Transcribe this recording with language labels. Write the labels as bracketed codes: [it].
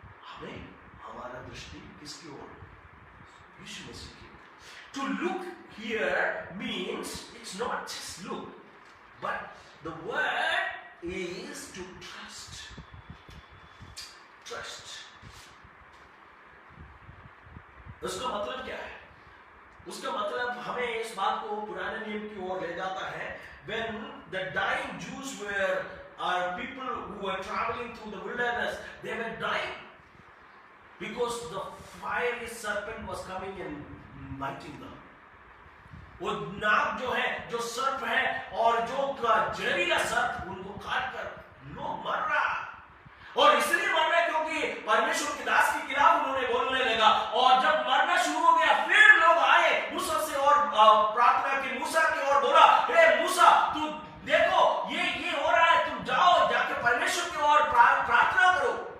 [hi] हमें हमारा दृष्टि किसकी ओर? यीशु मसीह की ओर। [en] To look here means it's not just look, but the word is to trust. Trust. [hi] उसका मतलब क्या है? उसका मतलब हमें इस बात को पुराने नियम की ओर ले जाता है। [en] When the dying Jews are people who were traveling through the wilderness, they were dying because the fiery serpent was coming and biting them. [hi] वो नाग जो है, जो सर्प है और जो जहरीला सर्प, उनको काट कर लोग मर रहा, और इसलिए मर रहे क्योंकि परमेश्वर के दास के खिलाफ उन्होंने बोलने लगा। और जब मरना शुरू हो गया, फिर लोग आए मूसा से और प्रार्थना की, मूसा की ओर बोला, हे मूसा, तू देखो ये हो रहा है, तुम जाओ जाके परमेश्वर की ओर प्रार्थना करो।